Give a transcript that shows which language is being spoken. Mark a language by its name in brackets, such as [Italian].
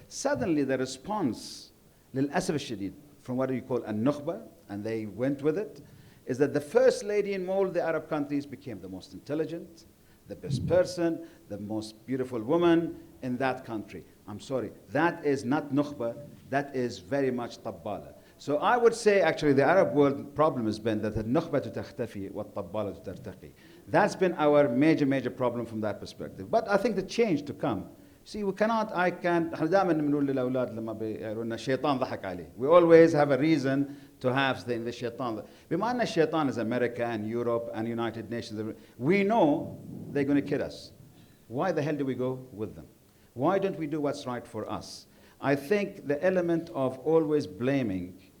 [English] Suddenly, the response, [Arabic] للأسف الشديد, [English] from what you call a nukhba, and they went with it, is that the first lady in all the Arab countries became the most intelligent, the best person, the most beautiful woman in that country. I'm sorry, that is not nukhba, that is very much tabbala. So I would say actually the Arab world problem has been that the nukhba [Arabic] تختفي والطبالة ترتقي. [English] That's been our major problem from that perspective. But I think the change to come. See, we cannot, [Arabic] احنا دائما بنقول للأولاد لما بيقولون الشيطان ضحك عليه. [English] We always have a reason to have the الشيطان. [Arabic] بما أن الشيطان [English] is America and Europe and United Nations, we know they're going to kill us. Why the hell do we go with them? Why don't we do what's right for us? I think the element of always blaming